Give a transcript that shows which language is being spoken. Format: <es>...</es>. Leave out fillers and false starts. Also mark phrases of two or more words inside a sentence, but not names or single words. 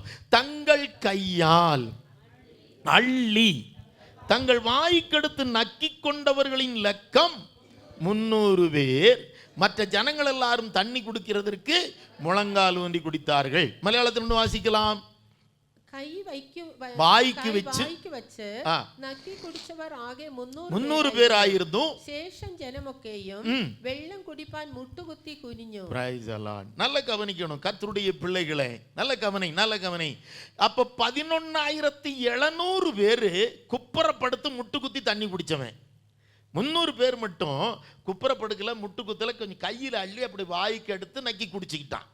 <ta>தங்கள் கையால் அள்ளி தங்கள் வாய்க்கெடுத்து நக்கி கொண்டவர்களின் லக்கம் 300 பேர். மற்ற ஜனங்கள் எல்லாரும் தண்ணி குடிக்கிறதற்கு முழங்கால் ஊன்றி குடித்தார்கள். மலையாளத்தில் வாசிக்கலாம். வாய்க்கு வச்சு</ta> <ml>നക്കി കുടിച്ചവർ ആകെ 300 പേർ ആയിരുന്നു. ശേഷം ജനമൊക്കെയും വെള്ളം കുടിപ്പാൻ മുട്ടുകുത്തി കുനിഞ്ഞു.</ml> <en>Praise the Lord.</en> <ta>நல்ல கவனிக்கணும் கர்த்தருடைய பிள்ளைகளே, நல்ல கவனி. அப்ப 11,700 பேர் குப்புறப்படுத்து முட்டுக்குத்தி தண்ணி குடிச்சவன். 300 பேர் மட்டும் குப்புறப்படுக்கல, முட்டுக்குத்தல, கொஞ்சம் கையில் அள்ளி அப்படி வாய்க்கு எடுத்து நக்கி குடிச்சுக்கிட்டான்.</ta>